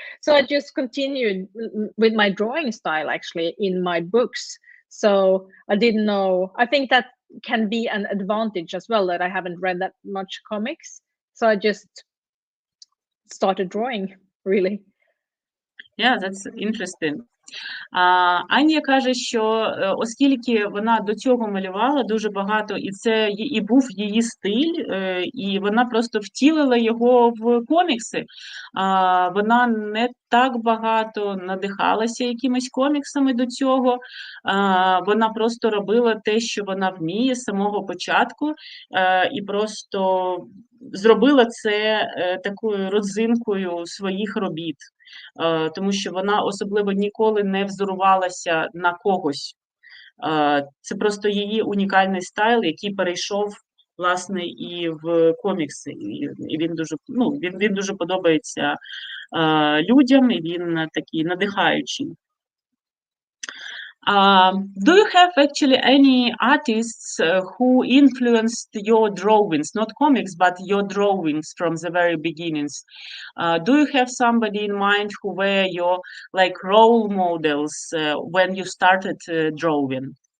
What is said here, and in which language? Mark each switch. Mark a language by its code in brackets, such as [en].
[en] So I just continued with my drawing style actually in my books. So I didn't know. I think that can be an advantage as well, that I haven't read that much comics. So I just started drawing, really. Yeah, that's interesting. [uk] Аня каже, що оскільки вона до цього малювала дуже багато, і це і був її стиль, і вона просто втілила його в комікси, вона не так багато надихалася якимись коміксами до цього, вона просто робила те, що вона вміє з самого початку, і просто зробила це такою родзинкою своїх робіт. Тому що вона особливо ніколи не взорувалася на когось. Це просто її унікальний стайл, який перейшов, власне, і в комікси. І він дуже, він дуже подобається людям, і він такий надихаючий. [en] Do you have actually any artists who influenced your drawings, not comics, but your drawings from the very beginnings? Do you have somebody in mind who were your like role models when you started drawing?